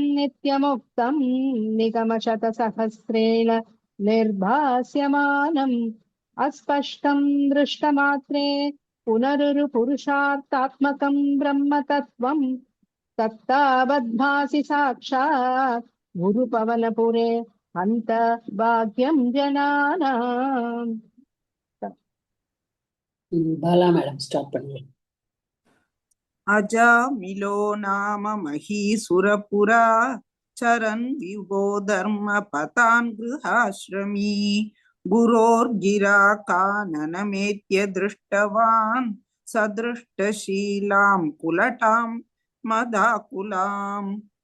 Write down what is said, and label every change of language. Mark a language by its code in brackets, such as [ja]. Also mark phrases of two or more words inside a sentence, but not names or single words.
[sa] नित्यमुक्तं निगमशतसहस्रेण निर्भास्यमानम् अस्पष्टं दृष्टमात्रे पुनरुरुपुरुषार्थात्मकं ब्रह्मतत्त्वं तत्तावद्भासि साक्षात् गुरुपवनपुरे हन्त भाग्यं जनानाम्। [ta] பாலா மேடம் ஸ்டார்ட் பண்ணுங்க. [sa] अजामिलो नाम महीसुरपुरा चरन् विभो धर्म पतान् गृहाश्रमी गुरोर्गिरा काननमेत्य दृष्टवान् सदृष्टशीलां कुलटां मदाकुलाम्.